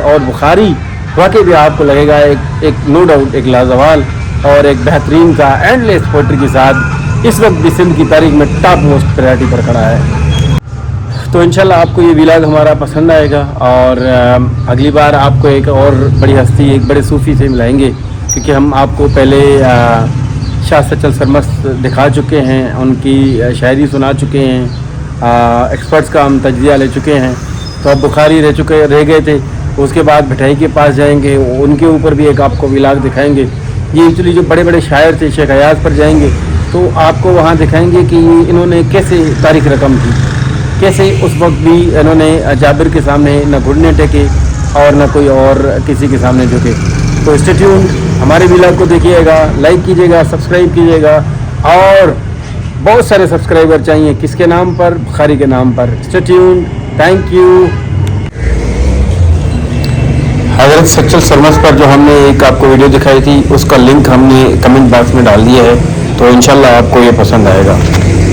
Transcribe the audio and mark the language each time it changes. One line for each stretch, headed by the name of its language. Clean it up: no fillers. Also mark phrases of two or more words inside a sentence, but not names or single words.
Urdu: اور بخاری واقعی بھی آپ کو لگے گا ایک
English: no doubt
Urdu: ایک لازوال اور ایک بہترین سا
English: endless poetry
Urdu: کے ساتھ اس وقت بھی سندھ کی تاریخ میں
English: top most priority
Urdu: پر کھڑا ہے. تو ان شاء اللہ آپ کو یہ ولاگ ہمارا پسند آئے گا اور اگلی بار آپ کو ایک اور بڑی ہستی، ایک بڑے صوفی سے ملائیں گے، کیونکہ ہم آپ کو پہلے شاہ سچل سرمست دکھا چکے ہیں، ان کی شاعری سنا چکے ہیں، ایکسپرٹس کا ہم تجزیہ لے چکے ہیں. تو اب بخاری رہ گئے تھے، اس کے بعد بھٹائی کے پاس جائیں گے، ان کے اوپر بھی ایک آپ کو ولاگ دکھائیں گے. یہ ایکچوئلی جو بڑے بڑے شاعر تھے، شیخ ایاز پر جائیں گے تو آپ کو وہاں دکھائیں گے کہ انہوں نے کیسے تاریخ رقم کی، کیسے اس وقت بھی انہوں نے جابر کے سامنے نہ گھٹنے ٹیکے اور نہ کوئی اور کسی کے سامنے جھکے. तो
English: stay tuned,
Urdu: ہمارے ولاگ کو دیکھیے گا، لائک کیجیے گا، سبسکرائب کیجیے گا اور بہت سارے سبسکرائبر چاہیے. کس کے نام پر؟ بخاری کے نام پر.
English: stay tuned, thank you.
Urdu: حضرت سچل سرمست پر جو ہم نے ایک آپ کو ویڈیو دکھائی تھی اس کا لنک ہم نے
English: comment box
Urdu: میں ڈال دیا ہے، تو ان شاء اللہ آپ کو یہ پسند آئے گا.